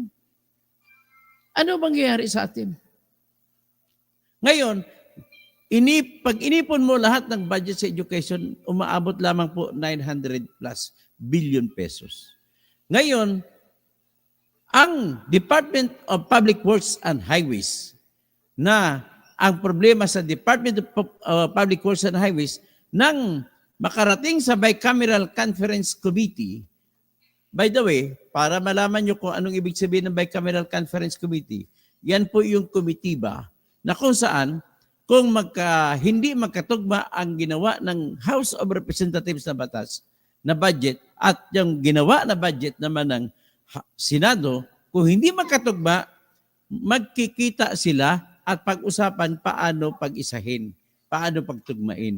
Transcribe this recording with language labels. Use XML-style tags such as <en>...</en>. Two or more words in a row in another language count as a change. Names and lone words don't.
<tl>Ano mangyayari sa atin? Ngayon, pag inipon mo lahat ng budget sa education, umaabot lamang po 900 plus billion pesos. Ngayon, ang Department of Public Works and Highways na ang problema sa Department of Public Works and Highways nang makarating sa Bicameral Conference Committee.</tl> <en>By the way,</en> <tl>para malaman nyo kung anong ibig sabihin ng Bicameral Conference Committee, yan po yung komitiba na kung saan kung hindi magkatugma ang ginawa ng House of Representatives na batas na budget at yung ginawa na budget naman ng Senado, kung hindi magkatugma, magkikita sila at pag-usapan paano pag-isahin, paano pagtugmain.</tl>